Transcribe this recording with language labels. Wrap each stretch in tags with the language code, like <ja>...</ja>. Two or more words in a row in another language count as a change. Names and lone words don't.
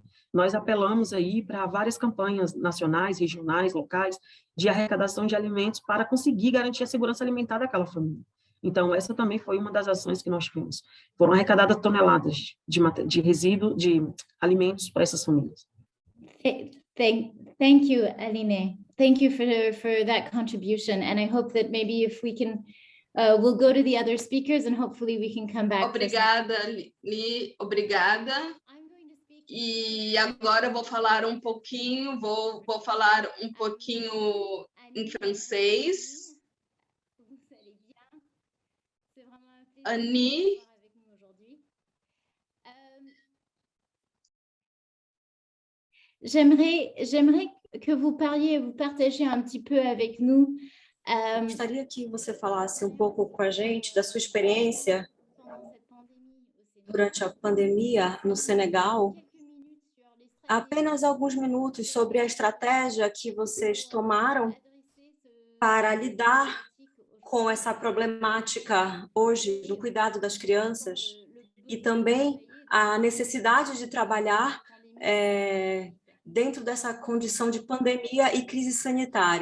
<pt>Nós apelamos aí para várias campanhas nacionais, regionais, locais, de arrecadação de alimentos para conseguir garantir a segurança alimentar daquela família. Então, essa também foi uma das ações que nós tivemos. Foram arrecadadas toneladas de resíduo, de alimentos para essas famílias.</pt> <en>Thank you, Aline. Thank you for that contribution, and I hope that maybe if we can, we'll go to the other speakers, and hopefully we can come back.</en> <pt>Obrigada, Li, obrigada. E agora eu vou falar um pouquinho, vou falar um pouquinho em francês.</pt> <fr>Annie. J'aimerais que vous partagiez un petit peu avec nous.</fr> <pt>Gostaria que você falasse um pouco com a gente da sua experiência durante a pandemia no Senegal. Apenas alguns minutos sobre a estratégia que vocês tomaram para lidar com essa problemática hoje do cuidado das crianças e também a necessidade de trabalhar dentro dessa condição de pandemia e crise sanitária.</pt>